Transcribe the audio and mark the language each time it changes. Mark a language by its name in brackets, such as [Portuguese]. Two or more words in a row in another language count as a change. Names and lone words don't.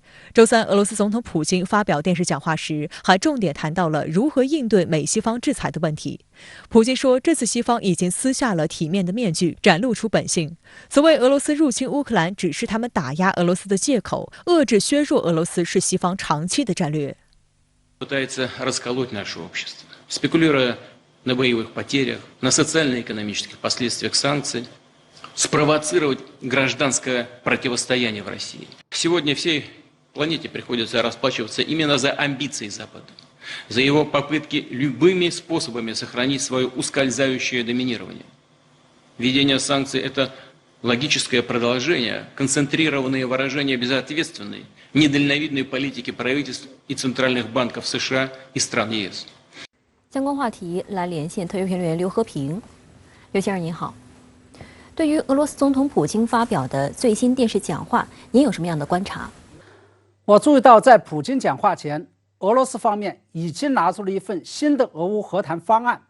[Chinese] 周三，俄罗斯总统普京发表电视讲话时，还重点谈到了如何应对美西方制裁的问题。普京说，这次西方已经撕下了体面的面具，展露出本性。所谓俄罗斯入侵乌克兰，只是他们打压俄罗斯的借口，遏制削弱俄罗斯是西方长期的战略。 [Russian] Пытается расколоть наше общество, спекулируя на боевых потерях, на социально-экономических последствиях санкций, спровоцировать гражданское противостояние в России. Сегодня всей планете приходится расплачиваться именно за амбиции Запада, за его попытки любыми способами сохранить свое ускользающее доминирование. Введение санкций – это логическое продолжение, концентрированные выражения безответственной, недальновидной политики правительств и центральных банков США и стран ЕС. [Chinese] 相关话题来连线特约评论员刘和平。刘先生您好。对于俄罗斯总统普京发表的最新电视讲话，您有什么样的观察？我注意到，在普京讲话前，俄罗斯方面已经拿出了一份新的俄乌和谈方案。